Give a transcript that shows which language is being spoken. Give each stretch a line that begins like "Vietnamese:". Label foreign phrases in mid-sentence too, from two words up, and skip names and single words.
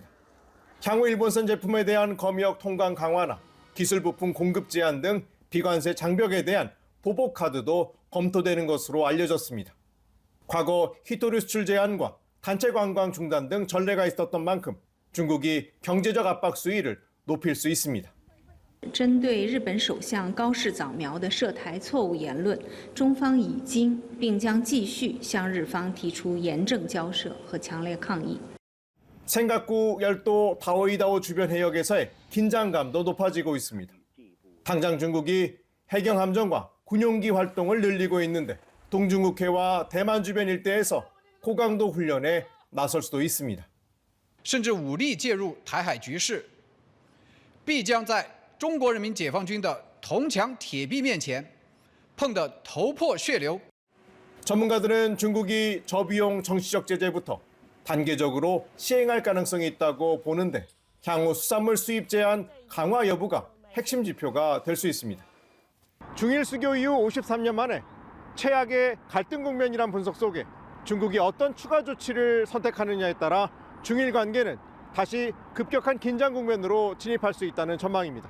Korean: 향후 일본산 제품에 대한 검역 통관 강화나 기술 부품 공급 제한 등 비관세 장벽에 대한 보복 카드도 검토되는 것으로 알려졌습니다. 과거 히토류 수출 제한과 단체 관광 중단 등 전례가 있었던 만큼 중국이 경제적 압박 수위를 높일 수 있습니다.
Chinese: 针对日本首相高市早苗的涉台错误言论，中方已经并将继续向日方提出严正交涉和强烈抗议。
Korean: 센카쿠 열도 다오이다오 주변 해역에서의 긴장감도 높아지고 있습니다. 당장 중국이 해경 함정과 군용기 활동을 늘리고 있는데 동중국해와 대만 주변 일대에서 고강도 훈련에 나설 수도 있습니다.
Chinese: 甚至武力介入台海局势，必将在中国人民解放军的铜墙铁壁面前碰得头破血流。
Korean: 전문가들은 중국이 저비용 정치적 제재부터 단계적으로 시행할 가능성이 있다고 보는데 향후 수산물 수입 제한 강화 여부가 핵심 지표가 될 수 있습니다. 중일 수교 이후 53년 만에 최악의 갈등 국면이란 분석 속에 중국이 어떤 추가 조치를 선택하느냐에 따라 중일 관계는 다시 급격한 긴장 국면으로 진입할 수 있다는 전망입니다.